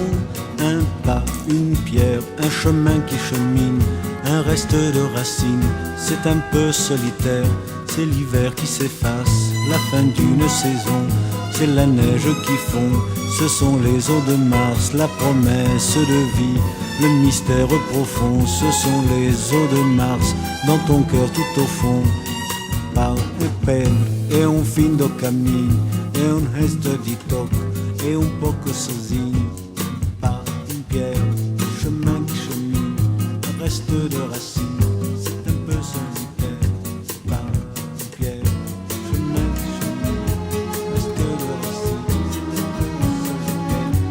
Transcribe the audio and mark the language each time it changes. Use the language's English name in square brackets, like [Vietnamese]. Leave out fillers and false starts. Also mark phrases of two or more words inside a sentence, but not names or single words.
[French] Un pas, une pierre, un chemin qui chemine, un reste de racines, c'est un peu solitaire. C'est l'hiver qui s'efface, la fin d'une saison. C'est la neige qui fond, ce sont les eaux de Mars, la promesse de vie, le mystère profond. Ce sont les eaux de Mars, dans ton cœur tout au fond. [Portuguese] Pau e pele é fim do caminho, é resto de toque, é pouco sozinho. [French] Pas une pierre, chemin qui chemine, un reste de racines, c'est un peu solitaire. Pas une pierre, chemin qui chemine, un reste de racines, c'est un peu solitaire.